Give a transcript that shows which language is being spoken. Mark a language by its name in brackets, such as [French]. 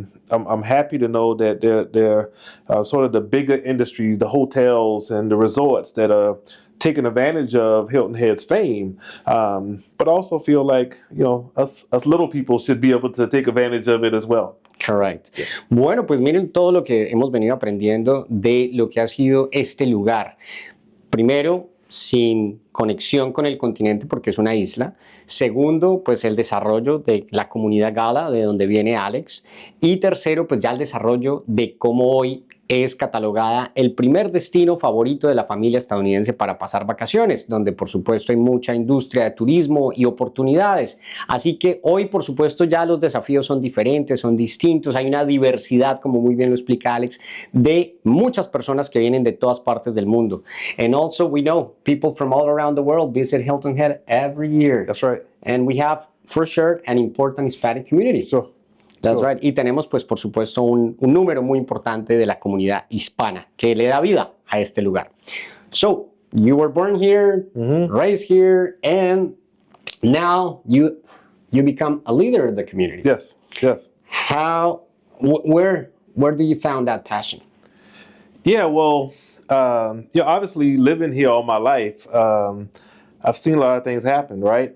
[English] I'm happy to know that they're sort of the bigger industries, the hotels and the resorts that are taking advantage of Hilton Head's fame, but also feel like, you know, us little people should be able to take advantage of it as well. Correct. [Spanish] Bueno, pues miren todo lo que hemos venido aprendiendo de lo que ha sido este lugar. Primero, sin conexión con el continente porque es una isla. Segundo, pues el desarrollo de la comunidad gala, de donde viene Alex. Y tercero, pues ya el desarrollo de cómo hoy es catalogada el primer destino favorito de la familia estadounidense para pasar vacaciones, donde por supuesto hay mucha industria de turismo y oportunidades. Así que hoy por supuesto ya los desafíos son diferentes, son distintos, hay una diversidad, como muy bien lo explica Alex, de muchas personas que vienen de todas partes del mundo. [English] And also we know people from all around the world visit Hilton Head every year. That's right. And we have for sure an important Hispanic community. Sure. That's right. [Spanish] Y tenemos, pues, por supuesto, un número muy importante de la comunidad hispana que le da vida a este lugar. [English] So, you were born here, raised here, and now you become a leader of the community. Yes, yes. Where do you found that passion? Yeah, well, you know, obviously living here all my life, I've seen a lot of things happen, right?